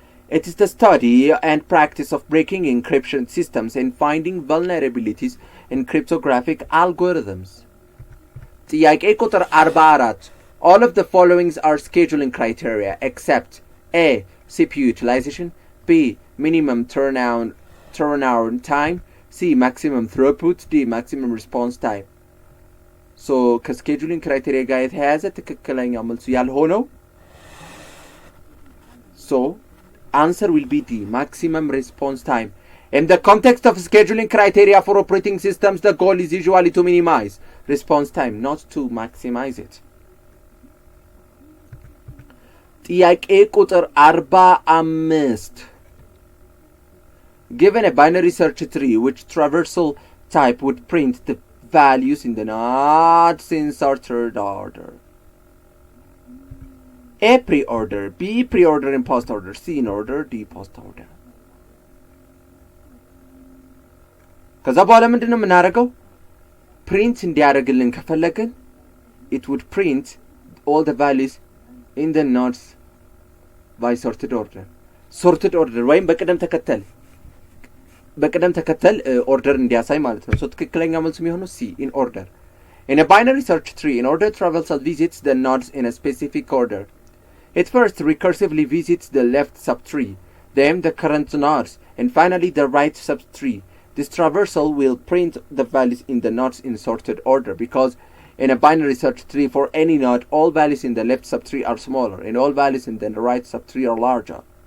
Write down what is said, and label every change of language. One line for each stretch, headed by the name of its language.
English: It is the study and practice of breaking encryption systems and finding vulnerabilities in cryptographic algorithms.
Amharic: ጥያቄ ቁጥር
English: 44 All of the following are scheduling criteria except A. CPU utilization. B. Minimum turnaround time. C. Maximum throughput. D. Maximum response time.
Amharic: So ከስኬጁሊንግ ክራይቴሪያ ጋር የተያያዘ ትክክለኛው መልሱ ያልሆነው
English: so answer will be D. Maximum response time. In the context of scheduling criteria for operating systems, the goal is usually to minimize response time, not to maximize it.
Amharic: ጥያቄ ቁጥር
English: 45 Given a binary search tree which traversal type would print the values in the nodes in sorted order. A. Pre-order. B. Pre-order in post-order. C. In order. D. Post-order.
Amharic: ከዛ በኋላ ምንድን ነው የምናደርገው? ፕሪንት እንዲያደርግልን ከፈለግን
English: it would print all the values in the nodes by sorted order.
Amharic: sorted order ወይም በቅደም ተከተል ኦርደር እንዲያሳይ ማለት ነው። ሶ ትክክለኛ መልሱ የሚሆነው C.
English: In order. In a binary search tree, in order traversal visits the nodes in a specific order. It first recursively visits the left subtree, then the current nodes, and finally the right subtree. This traversal will print the values in the nodes in sorted order because in a binary search tree for any node, all values in the left subtree are smaller and all values in the right subtree are larger.